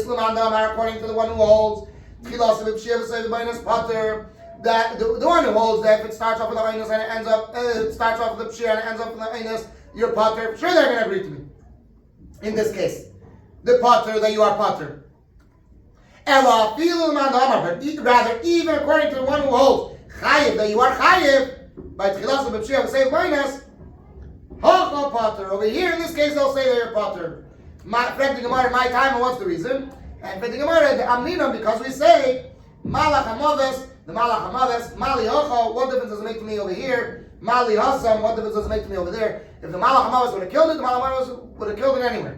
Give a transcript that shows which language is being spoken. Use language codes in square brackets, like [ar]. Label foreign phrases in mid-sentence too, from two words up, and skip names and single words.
[en] According to the one who holds that the one who holds that if it starts off with the Einus and it ends up, it starts off with the Pshir and it ends up with the Einus, you're Potter. Sure, they're going to agree to me. In this case, the Potter that you are Potter. Ella, but rather, even according to the one who holds chayiv, that you are chayiv, by tchilas of [he] בפשיעה וסופו באונס הכא פטור. [en] Over here, in this case, they'll say they're potter. For the Gemara in my time, and what's the reason? And for the Gemara, the amninam, because we say, [he] מלאך המות, [en] the [he] מלאך המות מאי לי הכא, [en] what difference does it make to me over here? [he] מאי לי התם, [en] what difference does it make to me over there? If the [he] מלאך המות [en] would have killed it, the [he] מלאך המות [en] would have killed it anywhere.